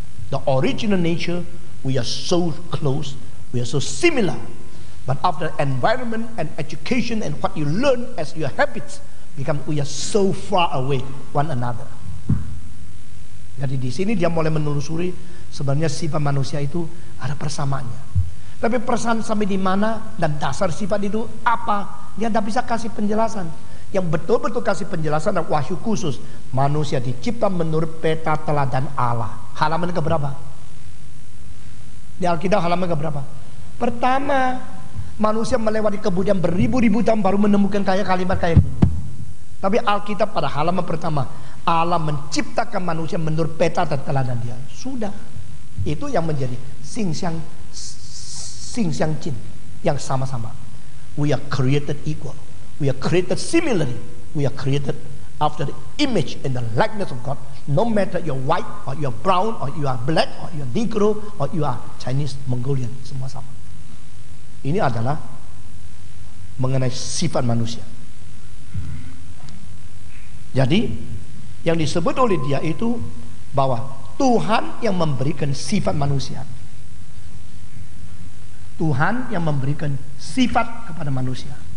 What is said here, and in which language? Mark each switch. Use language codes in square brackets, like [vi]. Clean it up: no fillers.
[en] The original nature, we are so close, we are so similar. But after environment and education and what you learn as your habits become, we are so far away one another. [id] Jadi di sini dia mulai menelusuri sebenarnya sifat manusia itu ada persamaannya. Tapi perasaan sampai di mana dan dasar sifat itu apa? Dia tidak bisa kasih penjelasan. Yang betul-betul kasih penjelasan dan wahyu khusus. Manusia dicipta menurut peta teladan Allah. Halaman keberapa? Di Alkitab halaman keberapa? Pertama, manusia melewati kebudayaan beribu-ribu tahun baru menemukan kalimat kayak gini. Tapi Alkitab pada halaman pertama, Allah menciptakan manusia menurut peta dan teladan dia. Sudah. Itu yang menjadi Sing Xiang Jin, yang sama-sama. [en] We are created equal. We are created similarly. We are created after the image and the likeness of God. No matter you're white or you're brown or you are black or you're Negro or you are Chinese, Mongolian, [id] semua sama. Ini adalah mengenai sifat manusia. Jadi yang disebut oleh dia itu bahwa Tuhan yang memberikan sifat manusia. Tuhan yang memberikan sifat kepada manusia.